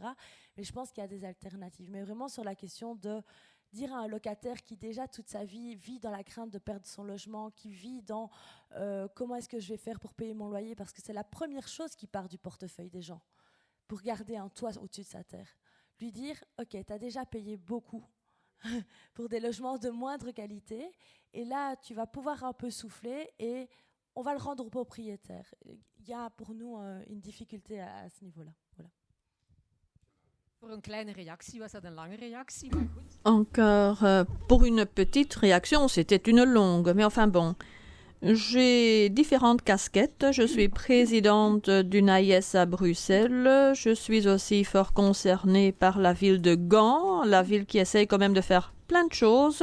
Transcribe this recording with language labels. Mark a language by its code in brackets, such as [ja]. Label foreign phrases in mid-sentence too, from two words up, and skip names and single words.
[fr] Mais je pense qu'il y a des alternatives. Mais vraiment sur la question de dire à un locataire qui déjà toute sa vie vit dans la crainte de perdre son logement, qui vit dans comment est-ce que je vais faire pour payer mon loyer, parce que c'est la première chose qui part du portefeuille des gens, pour garder un toit au-dessus de sa terre. Lui dire, ok, tu as déjà payé beaucoup pour des logements de moindre qualité, et là, tu vas pouvoir un peu souffler et on va le rendre au propriétaire. Il y a pour nous une difficulté à ce niveau-là. Voilà. [nl] Voor een kleine reactie was dat een lange reactie, maar goed. [fr] Encore pour une petite réaction, c'était une longue, mais enfin bon. J'ai différentes casquettes. Je suis présidente d'une AIS à Bruxelles. Je suis aussi fort concernée par la ville de Gand, la ville qui essaye quand même de faire plein de choses.